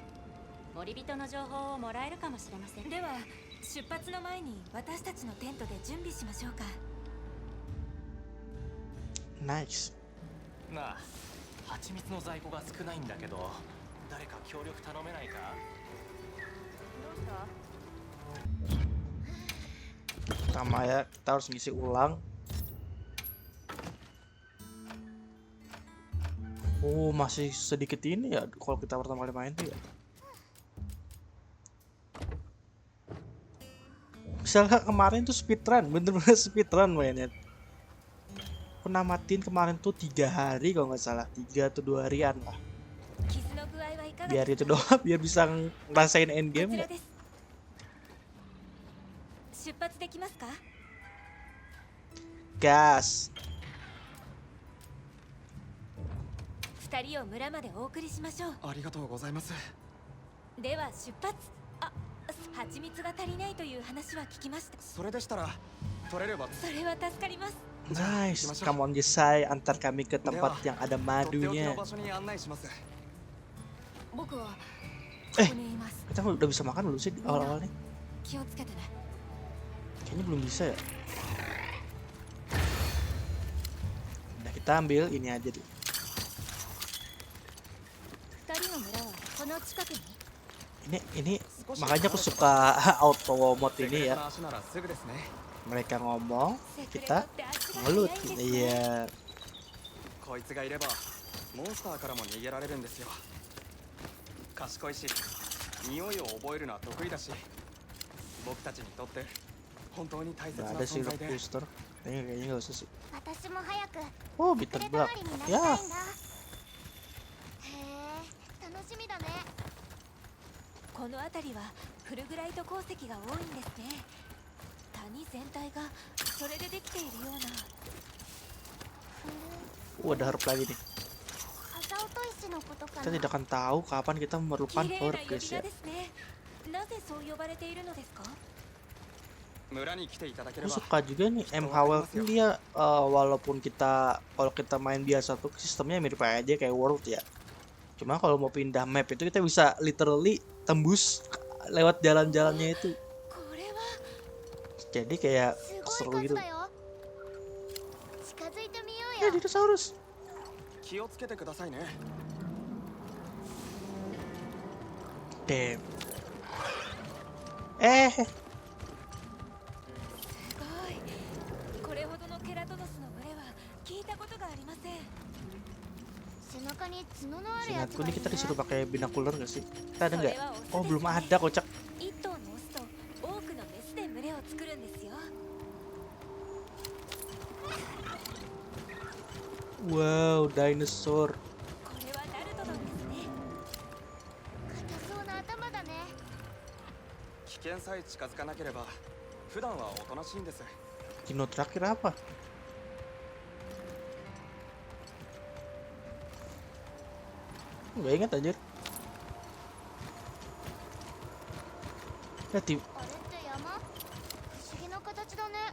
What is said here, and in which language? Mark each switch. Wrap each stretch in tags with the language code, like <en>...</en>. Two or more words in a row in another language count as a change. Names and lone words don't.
<ja>森人の情報をもらえるかもしれません。では出発の前に私たちのテントで準備しましょうか。ナイス。なあ、蜂蜜の在庫が少ないんだけど、誰か協力頼めないか？</ja> <id>Pertama ya, kita harus ngisi ulang. Oh, masih sedikit ini ya kalau kita pertama kali main tuh ya. Misalnya kemarin tuh speedrun, bener-bener speedrun mainnya. Aku namatin kemarin tuh 3 hari kalau nggak salah, 3 atau 2 harian lah.</id> <ja>傷の具合はいかが</ja> <id>Biar</id> <ja>です</ja> <id>itu</id> <ja>か？</ja> <id>doang, biar bisa ngerasain</id> <ja>こ</ja> <id>endgame</id> <ja>ちら</ja> <id>ya.</id> <ja>です。出発できますか？</ja> <id>Gas.</id> <ja>二人を村までお送りしましょう。ありがとうございます。では出発。あ、蜂蜜が足りないという話は聞きました。それでしたら取れれば。それは助かります。</ja> <en>Nice. Come on</en> <id>Jesai, antar kami ke tempat yang ada</id> <ja>とっておきの</ja> <id>madunya.</id> <ja>場所に案内します僕は Eh ここにいます。</ja> <id>Kita udah bisa makan belum sih di awal-awal nih?</id> <ja>気をつけてね。</ja> <id>Kayaknya belum bisa ya. Udah kita ambil ini aja deh.</id> <ja>二人の村はこの近くに。</ja> <id>Ini makanya aku suka</id> <en>auto mode</en> <ja>セク</ja> <id>ini</id> <ja>レ</ja> <id>ya.</id> <ja>トの足ならすぐですね</ja> <id>Mereka ngomong,</id> <ja>セクレト</ja> <id>kita</id> <ja>って足が</ja> <id>ngelut.</id> <ja>速いんですね。</ja> <id>Iya.</id> <ja>こいつがいればモンスターからも逃げられるんですよ賢いし匂いを覚えるのは得意だし僕たちにとって本当に大切</ja> <id>Nggak</id> <ja>な</ja> <id>ada sih</id> <ja>存在</ja> <id>rock</id> <ja>で</ja> <id>booster. Kayaknya nggak usah sih.</id> <ja>私も早く Oh, 隠</ja> <id>bitter</id> <ja>れ</ja> <id>block.</id> <ja>たまりになりたい</ja> <id>Ya,</id> <ja>んだへえ楽しみだねこの辺りはフルグライト鉱石が多いんですね。谷全体がそれでできているような。</ja> <id>ada herb lagi nih.</id> <ja>朝音石のことか</ja> <id>Kita</id> <ja>な</ja> <id>tidak akan tahu kapan kita memerlukan</id> <ja>綺麗な</ja> <id>herb</id> <ja>呼び</ja> <id>guys</id> <ja>名</ja> <id>ya.</id> <ja>ですね。なぜそう呼ばれているのですか？村に来ていただけれ</ja> <id>Aku</id> <ja>ば</ja> <id>suka juga nih MHWL tuh dia walaupun kalau kita main biasa tuh sistemnya mirip aja kayak World ya. Cuma kalau mau pindah map itu kita bisa literally tembus lewat jalan-jalannya itu.</id> <ja>これは</ja> <id>Jadi kayak</id> <ja>すご</ja> <id>seru</id> <ja>い</ja> <id>gitu.</id> <ja>数だよ近づいてみよう</ja> <id>Ya</id> <ja>よ</ja> <id>dinosaurus.</id> <ja>気をつけてくださいね</ja> <id>Damn.</id> <ja>すごい。これほどのケラトノスの群れは聞いたことがありません。背中に角のあるやつ</ja> <id>Seingatku</id> <ja>がい</ja> <id>nih</id> <ja>る</ja> <id>kita</id> <ja>ね</ja> <id>disuruh pakai binokular gak sih? Kita ada nggak? Oh belum ada kocak.</id> <ja>一頭のオスと多くのメスで群れを作るんですよ。</ja> <en>Wow, dinosaur.</en> <ja>これはダルトドンですね。硬そうな頭だね危険さえ近づかなければ普段はおとなしいんです</ja> <id>Dino terakhir apa? Gak ingat anjir. Ya,</id> <ja>あれって山不思議な形だね</ja>